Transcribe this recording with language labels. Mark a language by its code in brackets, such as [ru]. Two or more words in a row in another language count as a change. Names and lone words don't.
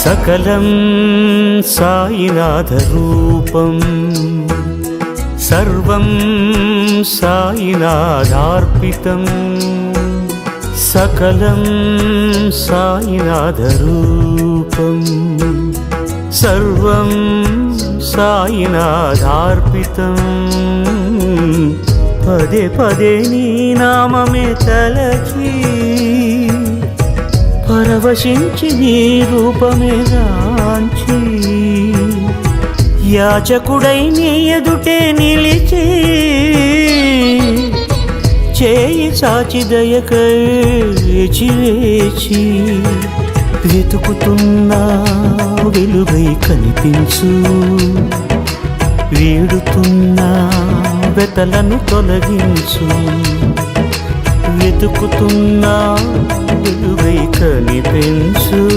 [sa] सकलं साईनाथरूपं सर्वं साईनाथार्पितं सकलं साईनाथरूपं सर्वं साईनाथार्पितं [te] పదే పదే నీ నామమే తలచి పరవశించి నీ రూపమే గాంచి యాచకుడై నీ ఎదుటే నిలిచి చేయి చాచి దయకై వేచి వేచి వెతుకుతున్నా వెలుగై కనిపించు వీడుతున్నా వెతలను తొలగించు వెతుకుతున్నా వెలుగై కనిపించు